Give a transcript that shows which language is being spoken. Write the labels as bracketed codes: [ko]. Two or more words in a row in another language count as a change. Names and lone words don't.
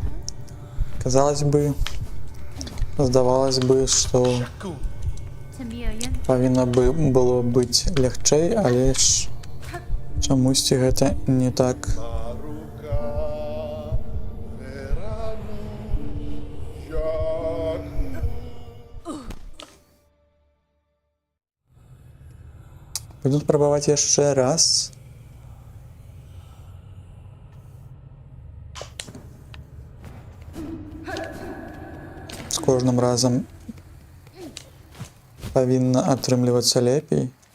[ru] Казалось бы, [be] здавалось бы, што Таміяєн. павінна было быць лягчэй, але ж чамусьці гэта не так. Maruka veranu janu. Буду спрабаваць яшчэ раз. З кожным разам павінна атрымлівацца лепей.